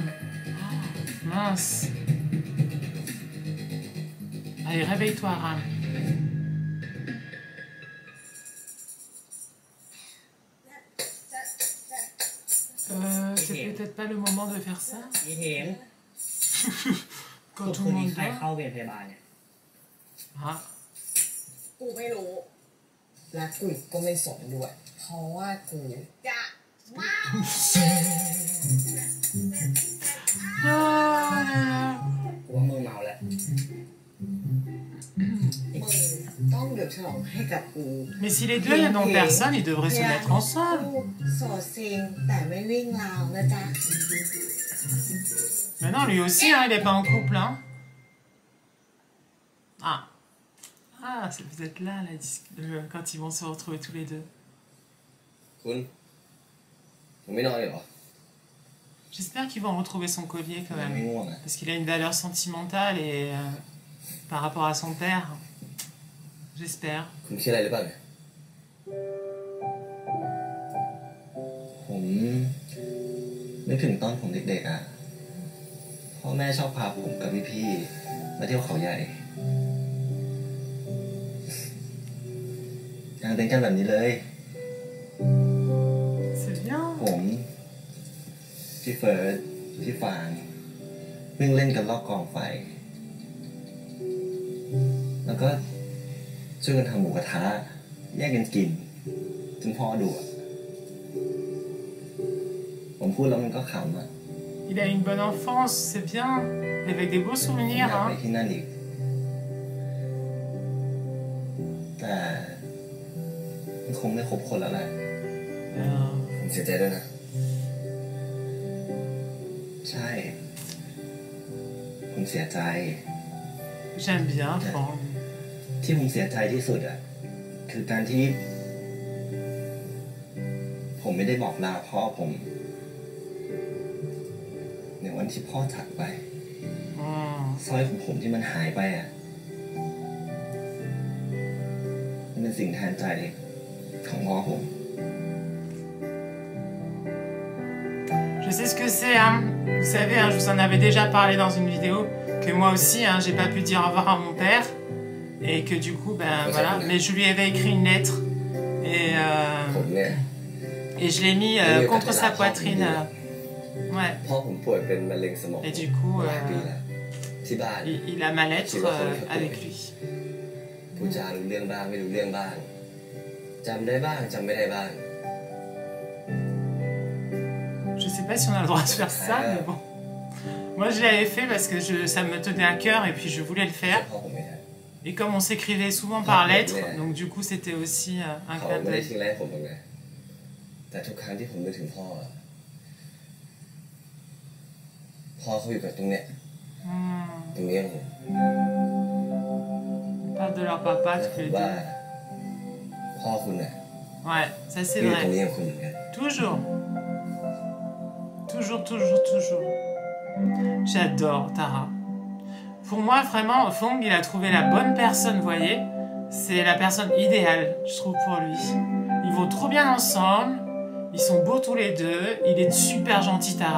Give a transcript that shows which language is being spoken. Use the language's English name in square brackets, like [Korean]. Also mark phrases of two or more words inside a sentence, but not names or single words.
[French] Oh, mince. Allez, réveille-toi, Ram. C'est peut-être pas le moment de faire ça. [Thai] อีเห็น [French] Quand [Thai] ทุก [French] tout [Thai] ค [French] le [Thai] นนี้ [French] monde [Thai] ใคร [French] dort. [Thai] เข้าเวรพยาบาลเนี่ย Ah. กูไม่รู้ และกูก็ไม่สนด้วย เพราะว่ากู จะว้าว Ah. กูว่ามึงเมาแล้ว มึงต้องหยุดฉลองให้กับกู [French] Mais si les deux n'ont personne, ils devraient se mettre ensemble. [Thai] กูโสดซิงแต่ไม่วิ่งราวนะจ๊ะ [French] Mais non, lui aussi, hein, il est pas en couple, hein. Ah. Ah, vous êtes là, quand ils vont se retrouver tous les deux. [Thai] คุณผมไม่นอนเลยเหรอ [French] J'espère qu'ils vont retrouver son collier quand [Thai] ไม่ [French] même. [Thai] ง่วงอ่ะ [French] Parce qu'il a une valeur sentimentale et par rapport à son père. J'espère. [Thai] คุณคิดอะไรหรือเปล่าเนี่ยผมนึกถึงตอนผมเด็กๆอ่ะพ่อแม่ชอบพาผมกับพี่ๆมาเที่ยวเขาใหญ่กางเต็นท์กันแบบนี้เลย [French] C'est bien. [Thai] ผมพี่เฟิร์สพี่ฟางวิ่งเล่นกันรอบกองไฟ แล้วก็ช่วยกันทำหมูกระทะแยกกันกินจนพ่อดุอ่ะผมพูดแล้วมันก็ขำอ่ะ [French] Il a une bonne enfance, c'est bien. Avec des beaux [Thai] อยา [French] souvenirs, [Thai] กไป [French] hein. [Thai] ที่นั่นอีกแต่มันคงไม่ครบคนแล้วแหละผมเสียใจด้วยนะใช่ผมเสียใจ [French] J'aime bien, Franck. [Thai] ที่ผมเสียใจที่สุดอ่ะคือการที่ ผมไม่ได้บอกลาพ่อผมในวันที่พ่อจากไป สร้อยของผมที่มันหายไปอ่ะมันเป็นสิ่งแทนใจของพ่อผม [French] Je sais ce que c'est, hein. Vous savez, hein, je vous en avais déjà parlé dans une vidéo, que moi aussi, hein, j'ai pas pu dire au revoir à mon père, et que du coup, ben voilà, mais je lui avais écrit une lettre, et, [Thai] ผมเนี่ย [French] et je l'ai mis contre sa poitrine. Ouais. [Thai] พ่อผมป่วยเป็นมะเร็งสมอง [French] Et du coup, [Thai] หลายปีแล้วที่บ้าน [French] il a ma lettre avec lui. [Thai] พูดจารู้เรื่องบ้างไม่รู้เรื่องบ้างจำได้บ้างจำไม่ได้บ้าง [French] Je sais pas si on a le droit de faire ça, mais bon. Moi, je l'avais fait parce que ça me tenait à cœur et puis je voulais le faire. [Thai] พ่อผมไม่ได้ [French] Et comme on s'écrivait souvent par lettre, donc du coup, c'était aussi un [Thai] เขา [French] clin [Thai] ไม่ได้ [French] d'œil. [Thai] ทิ้งแรกผมเลยแต่ทุกครั้งที่ผมนึกถึงพ่ออะพ่อเขาอยู่กับตรงเนี้ย ตรงนี้ของผม [French] On parle de leur papa [Thai] และ [French] tous [Thai] ผม [French] les [Thai] ว่า [French] deux. [Thai] พ่อคุณน่ะ [French] Ouais, ça [Thai] อ [French] c'est [Thai] ยู่ตรง [French] vrai. [Thai] นี้ของคุณเหมือนกัน [French] Toujours. Toujours, toujours, toujours. J'adore Tara. Pour moi, vraiment, Fong, il a trouvé la bonne personne, vous voyez. C'est la personne idéale, je trouve, pour lui. Ils vont trop bien ensemble. Ils sont beaux tous les deux. Il est super gentil, Tara.